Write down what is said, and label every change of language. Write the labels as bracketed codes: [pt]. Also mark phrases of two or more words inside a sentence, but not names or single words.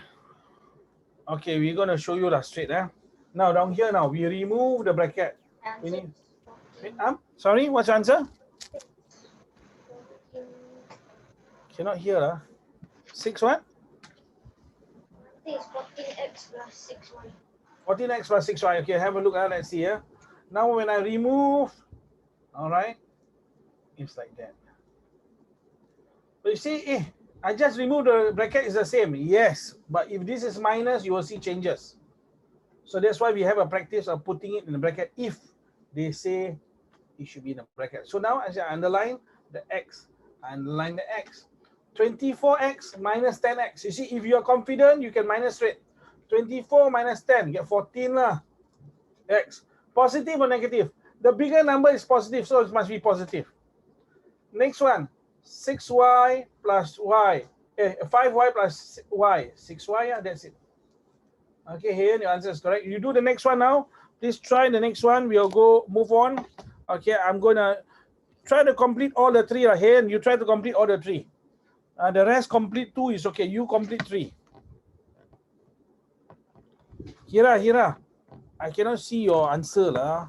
[en] Okay, we're going to show you that straight. Now, down here now, we remove the bracket. Sorry, what's your answer? Cannot hear. 6 what? I think it's 14x plus 6y. 14x plus 6y. Okay, have a look. Let's see here. Now, when I remove, all right, it's like that. But you see, I just remove the bracket, is the same. Yes, but if this is minus, you will see changes. So that's why we have a practice of putting it in the bracket if they say it should be in the bracket. So now as I underline the x, I underline the x. 24x minus 10x. You see, if you are confident, you can minus straight. 24 minus 10, get 14 lah. X. Positive or negative? The bigger number is positive, so it must be positive. Next one, 6y plus y. 5y plus y. 6y, yeah, that's it. Okay, here your answer is correct. You do the next one now. Please try the next one. We'll go move on. Okay, I'm gonna try to complete all the three. Here, and you try to complete all the three. The rest complete 2 is okay. You complete 3. Hira, I cannot see your answer lah.